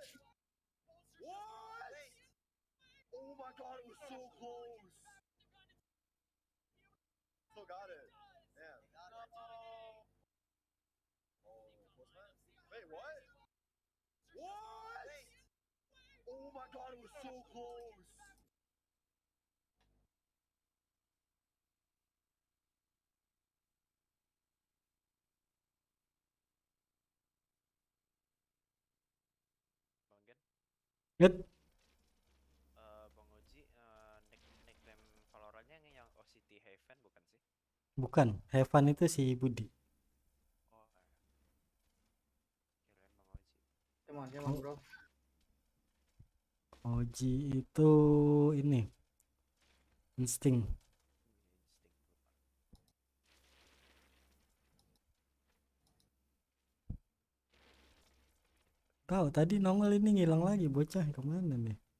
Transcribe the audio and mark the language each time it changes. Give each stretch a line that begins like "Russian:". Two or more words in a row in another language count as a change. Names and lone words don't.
English: What? Oh my god, it was so close. Still got it. Damn. Oh, SOSMED? Wait, what? What? Oh my god, it was so close.
Indonesian: Bang Gen, Yet, Bang Oji, nickname Valorantnya yang OCT Heaven bukan sih? bukan. Heaven itu si Budi. Oh, kirain Bang Oji. Emang bro. Oji itu ini insting. Tahu tadi nongol ini ngilang lagi bocah kemana nih?